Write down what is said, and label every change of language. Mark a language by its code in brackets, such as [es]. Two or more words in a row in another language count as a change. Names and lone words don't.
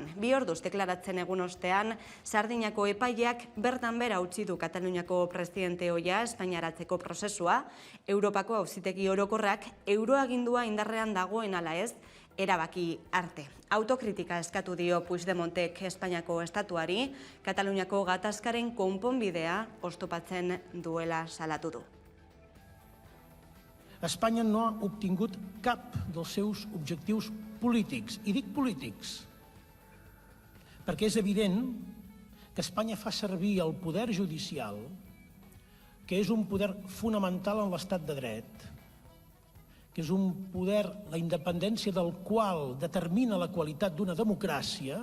[eu] 2 orduz deklaratzen egun ostean, Sardinako epaileak bertan bera utzi du Kataluniako presidente ohia espainaratzeko prozesua. Europako auzitegi orokorrak euroagindua indarrean dagoen ala ez erabaki arte. Autokritika eskatu dio Puigdemontek Espainiako estatuari, Kataluniako gatazkaren konponbidea oztopatzen duela salatu du. [ca] Espanya no ha obtingut cap dels seus objectius polítics, i dic polítics, perquè és evident que Espanya fa servir el poder judicial, que és un poder fonamental en l'estat de dret, que és un poder, la independència del qual determina la qualitat d'una democràcia.